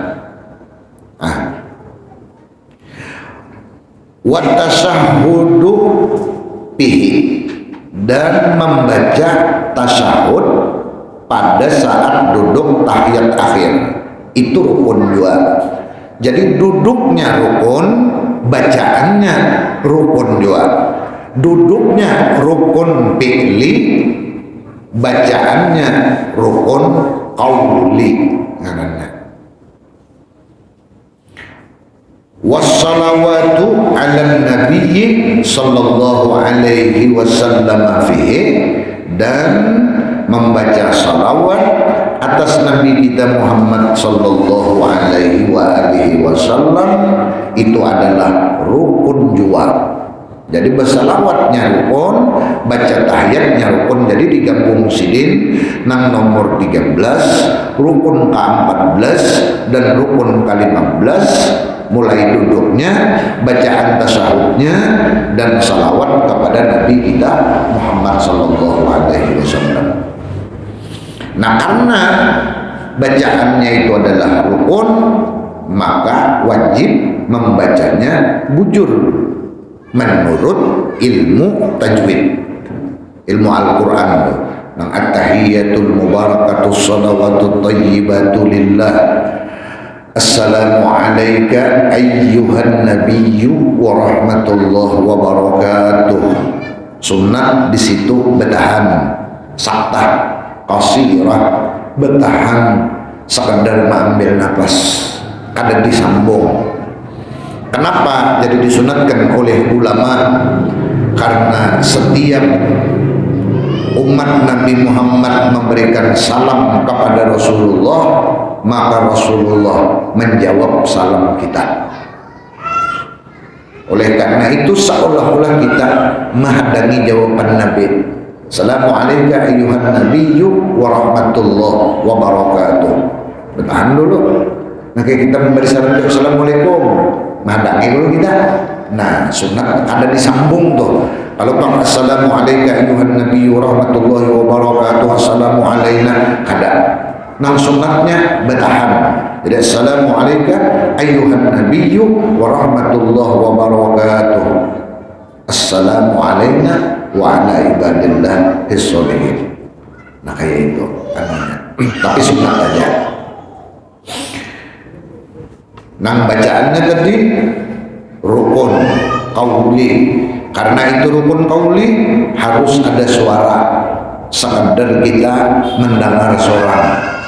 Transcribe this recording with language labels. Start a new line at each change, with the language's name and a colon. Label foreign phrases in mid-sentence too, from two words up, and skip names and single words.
Arabic: والتشهد به,
Banjar: dan membaca tasyahud pada saat duduk tahiyat akhir itu rukun juga. Jadi duduknya rukun, bacaannya rukun juga. Duduknya rukun fi'li, bacaannya rukun qauli.
Arabic: والصلاة على النبي صلى الله عليه وسلم فيه,
Banjar: dan membaca salawat atas Nabi kita Muhammad
Arabic: صلى الله عليه وسلم
Banjar: itu adalah rukun jua. Jadi bersalawatnya rukun, baca tahiyatnya rukun. Jadi digabung sidin nang nomor 13, rukun ke-14 dan rukun ke-15, mulai duduknya, bacaan tasyahudnya, dan salawat kepada Nabi kita Muhammad
Arabic: صلى الله عليه وسلم.
Banjar: Nah, karena bacaannya itu adalah rukun, maka wajib membacanya bujur menurut ilmu tajwid, ilmu Al-Quran.
Arabic: Nang التحيات المباركات الصلوات الطيبات لله السلام عليك أيها النبي ورحمة الله وبركاته.
Banjar: Sunnah di situ bertahan, saktah, qasirah, bertahan, sekadar mengambil nafas, kada disambung. Kenapa jadi disunatkan oleh ulama? Karena setiap umat Nabi Muhammad memberikan salam kepada Rasulullah, maka Rasulullah menjawab salam kita. Oleh karena itu seolah-olah kita menghadangi jawaban Nabi.
Arabic: السلام عليكم أيها النبي ورحمة الله وبركاته.
Banjar: Bertahan dulu. Nah, kita memberi salam, assalamualaikum, menghadangi dulu kita. Nah, sunat ada disambung tuh. Kalau bang
Arabic: السلام عليكم أيها النبي ورحمة الله وبركاته السلام علينا,
Banjar: kada. Nang sunatnya bertahan.
Arabic: Jadi السلام عليكم أيها النبي ورحمة الله وبركاته السلام علينا وعلى عباد الله الصالحين.
Banjar: Nah, kayak itu anunya. Tapi sunat aja. Nang bacaannya tadi rukun qauli. Karena itu rukun qauli harus ada suara. Sekadar kita mendengar seorang.